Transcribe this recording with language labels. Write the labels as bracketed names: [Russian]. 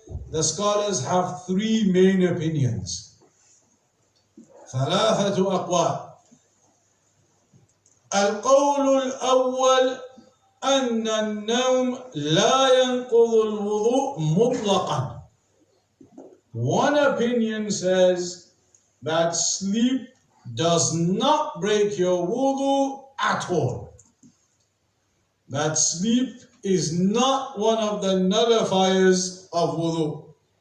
[English] the scholars have three main opinions. [Arabic] ثلاثة أقوال. القول الأول أن النوم لا ينقض الوضوء مطلقا. [English] One opinion says that sleep does not break your wudu at all. That sleep is not one of the nullifiers of wudu.